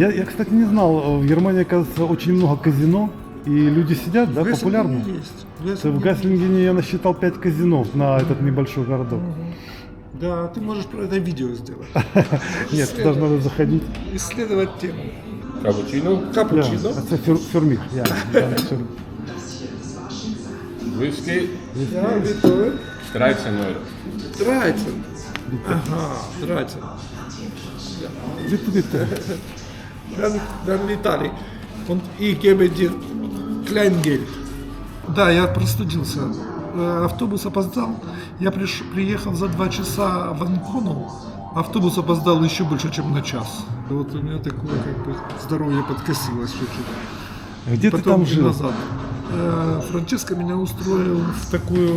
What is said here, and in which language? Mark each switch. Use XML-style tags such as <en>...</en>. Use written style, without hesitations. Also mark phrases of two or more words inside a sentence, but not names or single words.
<ru>Я, кстати, не знал, в Германии, оказывается, очень много казино. И люди сидят, да, популярно. Есть. В Гайслингене я насчитал 5 казино на этот небольшой городок. Да, ты можешь про это видео сделать. Нет, туда же надо заходить. Исследовать тему. Cappuccino, Капучино. Это</ru> <de>für mich. Whisky, Ja, bitte. 13 Euro. 13. Aha, 13. Bitte, bitte. Dann Vitali. Und ich gebe dir Kleingeld.</de> <ru>Да, я простудился. Автобус опоздал. Я приехал за 2 часа в Анкону. Автобус опоздал еще больше, чем на час. Вот у меня такое как бы здоровье подкосилось чуть-чуть. Где ты там жил? Назад. Франческо меня устроил в такую</ru>